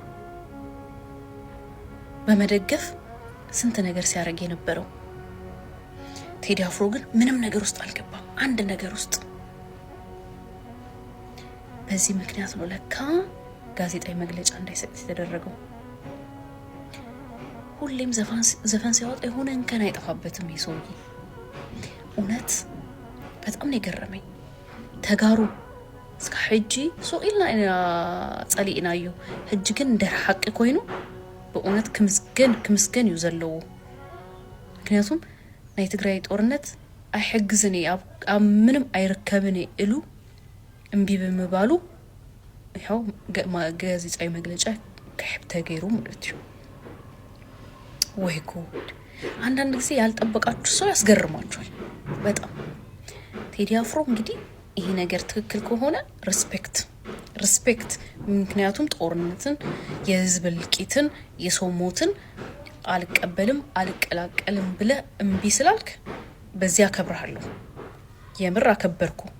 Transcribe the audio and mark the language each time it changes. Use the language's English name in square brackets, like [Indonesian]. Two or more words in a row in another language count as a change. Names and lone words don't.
[Amharic] በመደገፍ ስንት ነገር ሲያደርግ የነበረው። ቴዲ አፍሮ ግን ምንም ነገር ውስጥ አልገባም፣ አንድ ነገር ውስጥ። በዚህ ምክንያት ነው ለካ ጋዜጣዊ መግለጫ እንዳይሰጥ የተደረገው። ሁሌም ዘፈን ሲያወጣ የሆነ እንከን አይጠፋበትም ይሰውዬ። እውነት በጣም ነው የገረመኝ። [Tigrinya] ተጋሩ እስከ ሕጂ ሶኢልና ጸሊእናዮ ሕጂ ግን እንደር ሐቂ ኮይኑ በእውነት ክምስገን እዩ ዘለዎ። ምክንያቱም ናይ ትግራይ ጦርነት አይሕግዝኒ ኣብ ምንም አይርከብኒ ኢሉ እምቢ ብምባሉ ይኸው ጋዜጣዊ መግለጫ ከሕብ ተገይሩ ማለት እዩ። ወይ ጉድ! [Amharic] አንዳንድ ጊዜ ያልጠበቃችሁ ሰው ያስገርማችኋል በጣም። ቴዲ አፍሮ እንግዲህ ይሄ ነገር ትክክል ከሆነ ሪስፔክት። ምክንያቱም ጦርነትን፣ የህዝብ እልቂትን፣ የሰው ሞትን አልቀበልም አልቀላቀልም ብለ እምቢ ስላልክ በዚያ አከብርሃለሁ። የምር አከበርኩ።